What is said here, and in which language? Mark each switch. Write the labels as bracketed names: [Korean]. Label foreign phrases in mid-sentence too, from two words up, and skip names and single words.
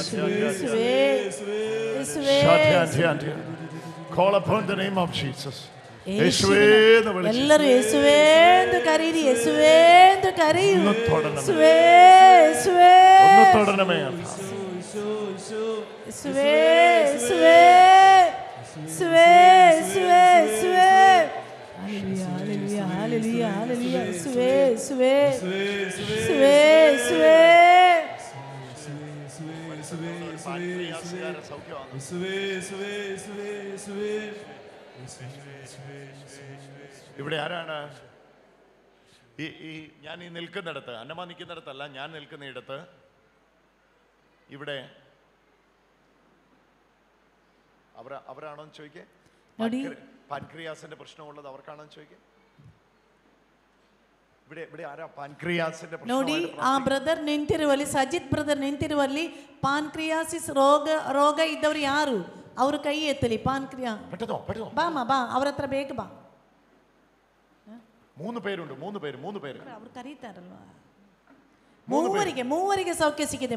[English] Call upon the name of Jesus. [Kannada] ಎಲ್ಲರೂ ಯೇಸುವೇ ಎಂದು ಕರೀರಿ, ಯೇಸುವೇ ಎಂದು ಕರೆಯು. ಯೇಸುವೇ ಯೇಸುವೇ ಯೇಸುವೇ ಯೇಸುವೇ ಯೇಸುವೇ ಯೇಸುವೇ ಯೇಸುವೇ. [English] Hallelujah, hallelujah, hallelujah. [Kannada] ಯೇಸುವೇ ಯೇಸುವೇ ಯೇಸುವೇ ಯೇಸುವೇ. [Malayalam] ഇവിടെ ആരാണ് ഈ ഞാൻ ഈ നിൽക്കുന്നിടത്ത്, അന്നമ്മ നിൽക്കുന്നിടത്തല്ല, ഞാൻ നിൽക്കുന്നിടത്ത് ഇവിടെ അവരാണോ എന്ന് ചോദിക്കേ? പാൻക്രിയാസിന്റെ പ്രശ്നമുള്ളത് അവർക്കാണോ എന്ന് ചോദിക്കേ? ഇവിടെ ആരാ പാൻക്രിയാസിന്റെ പ്രശ്നം? [Kannada] ನೋಡಿ, ಆ ಬ್ರದರ್ ನಿಂತಿರುವಲ್ಲಿ, ಸಜಿತ್ ಬ್ರದರ್ ನಿಂತಿರುವಲ್ಲಿ ಪಾನ್ಕ್ರಿಯಾಸಿಸ್ ರೋಗ ಇದ್ದವರು ಯಾರು? ಅವರು ಕೈ ಎತ್ತಲಿ. ಪಾನ್ಕ್ರಿಯಾ ಬಾಮ ಬಾ, ಅವ್ರ ಹತ್ರ ಬೇಗ ಬಾ. [Malayalam] 3 പേരുണ്ട്. [Kannada] ಅವ್ರು ಕರೀತಾರಲ್ವಾ? ಮೂವರಿಗೆ ಸೌಖ್ಯ ಸಿಕ್ಕಿದೆ.